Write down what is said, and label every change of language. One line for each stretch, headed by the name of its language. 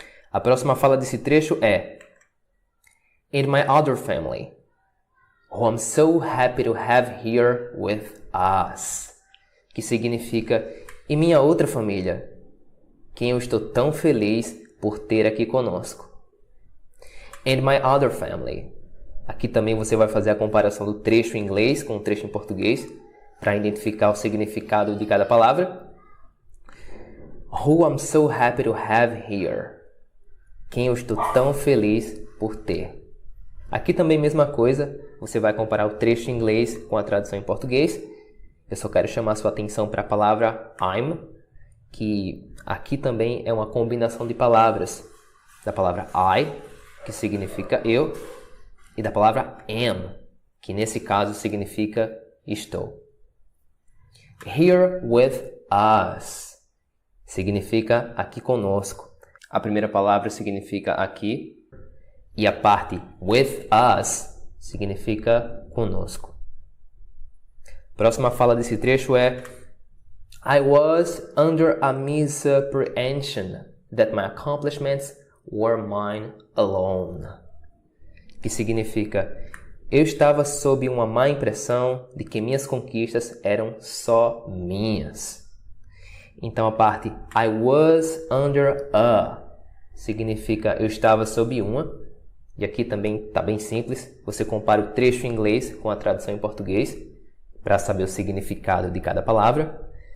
Portuguese: A próxima fala desse trecho é
English: In my other family, who I'm so happy to have here with us,
Portuguese: que significa em minha outra família, quem eu estou tão feliz por ter aqui conosco.
English: And my other family.
Portuguese: Aqui também você vai fazer a comparação do trecho em inglês com o trecho em português para identificar o significado de cada palavra.
English: Who I'm so happy to have here.
Portuguese: Quem eu estou tão feliz por ter. Aqui também mesma coisa, você vai comparar o trecho em inglês com a tradução em português. Eu só quero chamar sua atenção para a palavra I'm, que aqui também é uma combinação de palavras. Da palavra I, que significa eu, e da palavra am, que nesse caso significa estou.
English: Here with us
Portuguese: significa aqui conosco. A primeira palavra significa aqui e a parte
English: with us
Portuguese: significa conosco. Próxima fala desse trecho é
English: I was under a misapprehension that my accomplishments were mine alone.
Portuguese: Que significa eu estava sob uma má impressão de que minhas conquistas eram só minhas. Então a parte
English: I was under a
Portuguese: significa eu estava sob uma. E aqui também está bem simples. Você compara o trecho em inglês com a tradução em português para saber o significado de cada palavra.